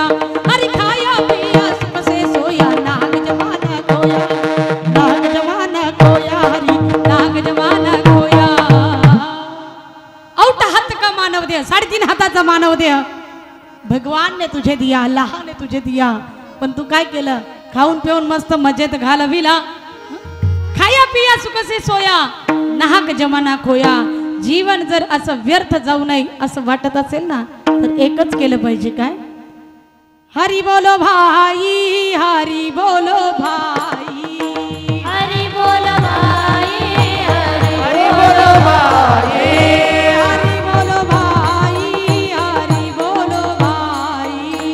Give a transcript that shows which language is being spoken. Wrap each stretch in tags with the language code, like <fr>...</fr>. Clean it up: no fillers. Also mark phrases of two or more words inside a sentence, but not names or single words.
<hi>अरे खाया पिया सुख से सोया नाग जमाना खोया. नाग जमाना खोया, हरी नाग जमाना खोया. औट हात का मानव देह,</hi> <mr>3.5 हाताचा मानव देह</mr> <hi>भगवान ने तुझे दिया, अल्लाह ने तुझे दिया.</hi> <mr>पण तू काय केलं? खाऊन पिऊन मस्त मजेत घालविला.</mr> <hi>खाया पिया सुख से सोया नाहक जमाना खोया.</hi> <mr>जीवन जर असं व्यर्थ जाऊ नये असं वाटत असेल ना, तर एकच केलं पाहिजे. काय?</mr> <hi>हरी बोलो भाई, हरी बोलो भाई, हरि बोल भाई, हरि बोलो भाई. हरी बोलो भाई, हरी बोलो भाई.</hi>